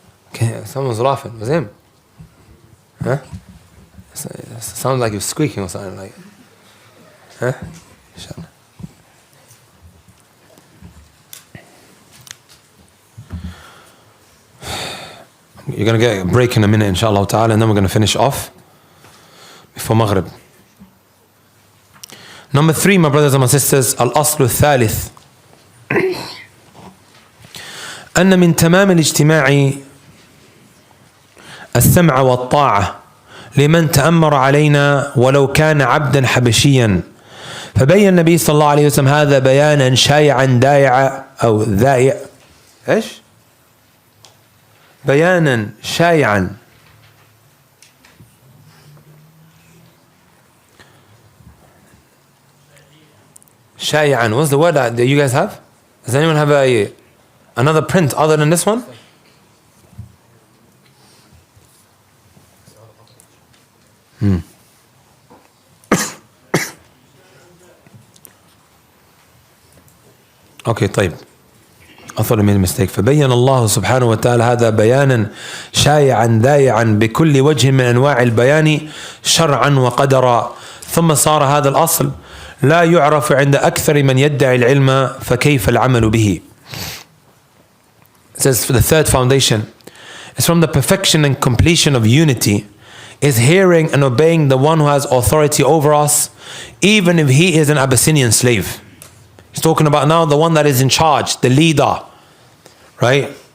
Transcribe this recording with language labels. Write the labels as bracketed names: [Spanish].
[English] Okay, someone's laughing. Was him? Huh? It sounds like he was squeaking or something like. Huh? Inshallah. You're going to get a break in a minute, inshallah ta'ala, and then we're going to finish off before Maghrib. Number 3, my brothers and my sisters, [Arabic] الأصل الثالث أن من تمام الاجتماع السمع والطاعة لمن تأمر علينا ولو كان عبدا حبشيا. فبين النبي صلى الله عليه وسلم هذا بيانا شائعا دائعا أو ذائع إيش؟ بيانا شائعا شائعا. [English] What's the word that you guys have? Does anyone have another print other than this one? Okay, [Arabic] طيب. [English] I thought I made a mistake. [Arabic] فبين الله سبحانه وتعالى هذا بيانا شائعا ذائعا بكل وجه من أنواع البيان شرعا وقدرا ثم صار هذا الأصل لا يعرف عند أكثر من يدعي العلم فكيف العمل به. [English] It says for the third foundation is from the perfection and completion of unity is hearing and obeying the one who has authority over us, even if he is an Abyssinian slave. He's talking about now the one that is in charge, the leader, right?